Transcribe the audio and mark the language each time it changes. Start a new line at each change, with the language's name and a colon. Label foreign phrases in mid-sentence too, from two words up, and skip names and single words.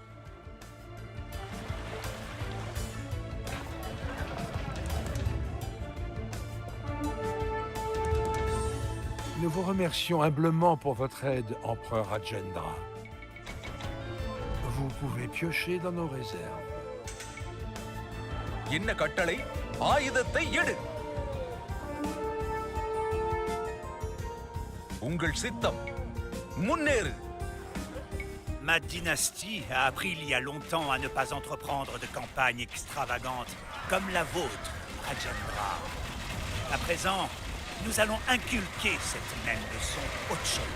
French: Nous vous remercions humblement pour votre aide, empereur Rajendra. Vous pouvez piocher dans nos réserves.
Tamil: என்ன கட்டளை ஆயுதத்தை எடு உங்கள் சித்தம் முன்னேறு
French: Ma dynastie a appris il y a longtemps à ne pas entreprendre de campagnes extravagantes comme la vôtre, Rajendra. À présent, nous allons inculquer cette même leçon au Tchol.